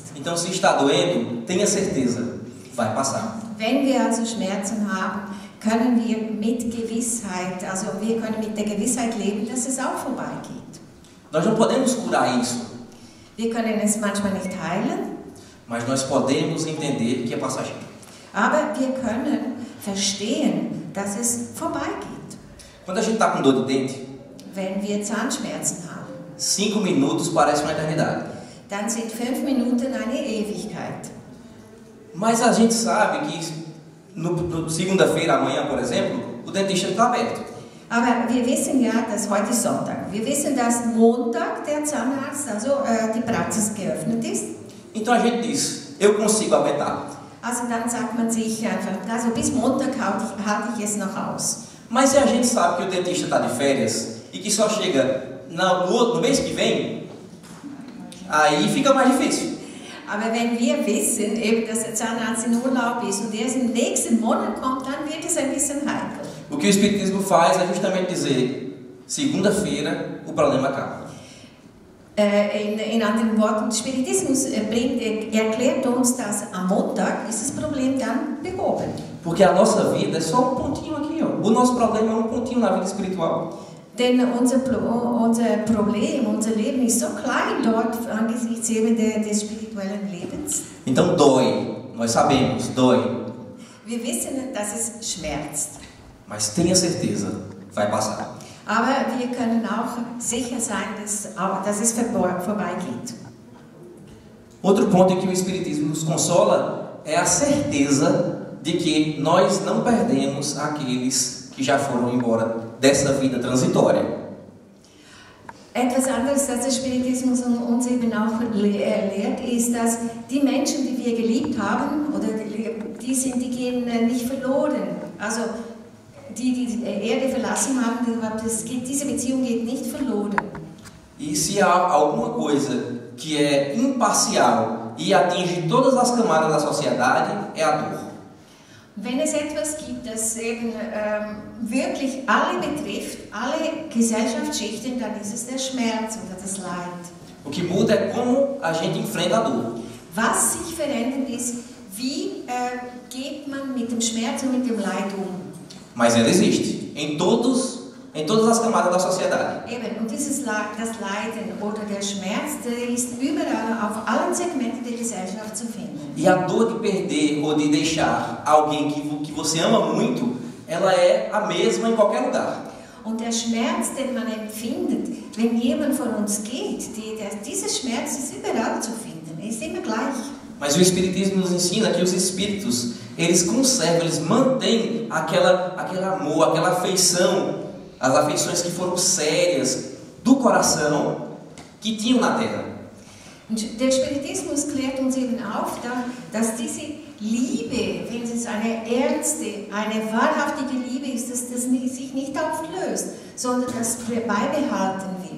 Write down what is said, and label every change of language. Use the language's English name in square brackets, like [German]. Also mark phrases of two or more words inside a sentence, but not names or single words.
[Portuguese] Então, se está doendo, tenha certeza, vai passar. [German] Wenn wir also Schmerzen haben, können wir mit Gewissheit, also wir können mit der Gewissheit leben, dass es auch vorbeigeht. [Portuguese] Nós não podemos curar isso, [German] Wir können es manchmal nicht heilen, [Portuguese] mas nós podemos entender que é passageiro. [German] aber wir können verstehen, dass es vorbeigeht. [Portuguese] Quando a gente está com dor de dente, [German] Wenn wir Zahnschmerzen haben, [Portuguese] 5 minutos parece uma eternidade. [German] dann sind 5 Minuten eine Ewigkeit. [Portuguese] Mas a gente sabe que no segunda-feira, amanhã, por exemplo, o dentista está aberto. [German] Aber wir wissen ja, dass heute ist Sonntag. Wir wissen, dass Montag der Zahnarzt, also die Praxis geöffnet ist. [Portuguese] Então a gente diz, eu consigo aguentar. [German] Also dann sagt man sich einfach, also bis Montag halte ich es noch aus. [Portuguese] Mas se a gente sabe que o dentista está de férias e que só chega no mês que vem, aí fica mais difícil. [German] Aber wenn wir wissen, eben, dass der Zahnarzt in Urlaub ist und erst im nächsten Monat kommt, dann wird es ein bisschen heikel. [Portuguese] O que o Espiritismo faz é justamente dizer, segunda-feira o problema acaba. [German] In anderen Worten, Spiritismus erklärt uns, dass am Montag ist das Problem dann behoben. [Portuguese] Porque a nossa vida é só um pontinho aqui, ó. O nosso problema é um pontinho na vida espiritual. [German] Denn unser Problem, unser Leben ist so klein dort angesichts eben des spirituellen Lebens. [Portuguese] Então dói, nós sabemos, dói. [German] Wir wissen, dass es schmerzt. [Portuguese] Mas tenha certeza, vai passar. [German] Aber wir können auch sicher sein, dass es vorbeigeht. [Portuguese] Outro ponto em que o Espiritismo nos consola é a certeza de que nós não perdemos aqueles que já foram embora dessa vida transitória. [German] Etwas anderes, das der Spiritismus uns eben auch lehrt, ist, dass die Menschen, die wir geliebt haben, oder die gehen nicht verloren. Also die Erde verlassen haben, diese Beziehung geht nicht verloren. [Portuguese] E se há alguma coisa que é imparcial e atinge todas as camadas da sociedade, é a dor. [German] Wenn es etwas gibt, das eben wirklich alle betrifft, alle Gesellschaftsschichten, dann ist es der Schmerz oder das Leid. [Portuguese] O que muda é como a gente enfrenta a dor. [German] Was sich verändert ist, wie geht man mit dem Schmerz und mit dem Leid um? [Portuguese] Mas ela existe em todas as camadas da sociedade. [German] Eben, und das Leiden oder der Schmerz, der ist überall, auf allen Segmenten der Gesellschaft zu finden. [Portuguese] E a dor de perder ou de deixar alguém que você ama muito, ela é a mesma em qualquer lugar. [German] Und der Schmerz, den man empfindet, wenn jemand von uns geht, dieser Schmerz ist überall zu finden, er ist immer gleich. [Portuguese] Mas o Espiritismo nos ensina que os espíritos, eles conservam, eles mantêm aquele amor, aquela afeição, as afeições que foram sérias do coração que tinham na Terra. [German] Und der Spiritismus klärt uns eben auf, dass diese Liebe, wenn es eine ernste, eine wahrhaftige Liebe ist, dass das sich nicht auflöst, sondern dass beibehalten wird.